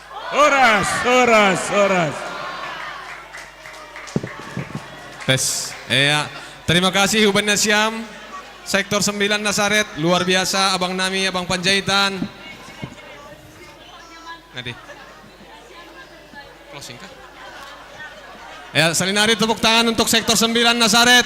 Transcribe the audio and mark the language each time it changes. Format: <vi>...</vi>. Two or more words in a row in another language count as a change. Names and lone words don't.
<id>Horas. Tes. Ya. Terima kasih Huban Nasyam. Sektor 9 Nasaret, luar biasa Abang Nami, Abang Panjaitan. Nadi. Closing kah? Ya, Salinari tepuk tangan untuk sektor 9 Nasaret.</id>